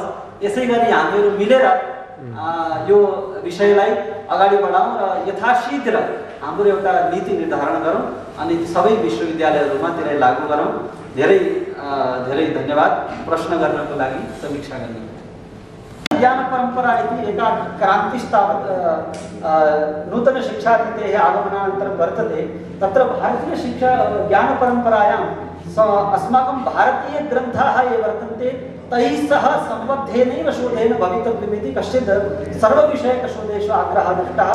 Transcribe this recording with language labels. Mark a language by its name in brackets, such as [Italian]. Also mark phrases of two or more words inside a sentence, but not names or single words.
[Nepali] यसै गरी हामीहरू मिलेर यो विषयलाई अगाडि बढाउँ र यथाशीघ्र हाम्रो एउटा नीति निर्धारण गरौँ अनि सबै विश्वविद्यालयहरूमा त्यसलाई लागू गरौँ। धेरै धेरै धन्यवाद प्रश्न गर्नको लागि, समीक्षा गर्नको लागि। [Sanskrit] ज्ञान परम्परा इति एका क्रान्तिस्तावत् नूतनशिक्षानीतेः आगमनानन्तरं वर्तते। तत्र भारतीयशिक्षा ज्ञानपरम्परायां अस्माकं भारतीयग्रन्थाः ये वर्तन्ते तैः सह सम्बद्धेनैव शोधेन भवितव्यमिति कश्चित् सर्वविषयकशोधेषु आग्रहः दृष्टः।